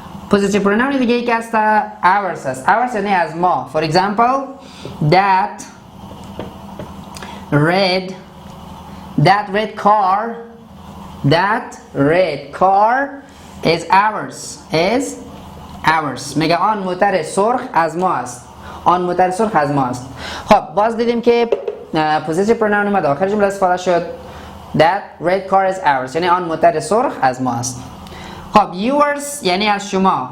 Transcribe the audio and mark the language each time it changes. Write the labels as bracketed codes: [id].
[fa] Possessive pronoun دیگه یک است ours است. ours یعنی از ما. [en] For example, that red car is ours. is ours. [fa] میگه آن موتر سرخ از ما است. آن موتر سرخ از ما است. خب باز دیدیم که possessive pronoun اومد آخر جمله استفاده شد. [en] that red car is ours [fa] یعنی آن موتر سرخ از ما است. خب yours یعنی از شما.